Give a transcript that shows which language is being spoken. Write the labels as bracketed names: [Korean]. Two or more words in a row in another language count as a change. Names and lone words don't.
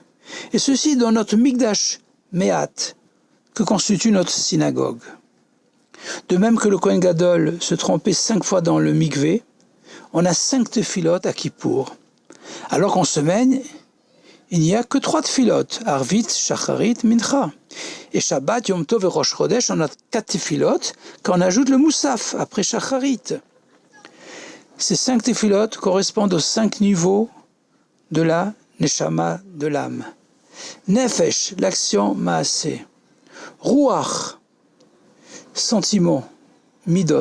[French] Et ceci dans notre [Hebrew] מקדש מעט, [French] que constitue notre synagogue. De même que le [Hebrew] כהן גדול [French] se trempait 5 fois dans le mikvé, on a 5 tefilot à Kippour. Alors qu'en semaine, il n'y a que 3 tefilot, Arvit, Shacharit, Mincha. Et Shabbat, Yom Tov et Rosh Chodesh, on a 4 tefilot, quand on ajoute le Moussaf, après Shacharit. Ces 5 tefilot correspondent aux 5 niveaux de la Neshama, de l'âme. Nefesh, l'action maaseh. Ruach, sentiment, midot.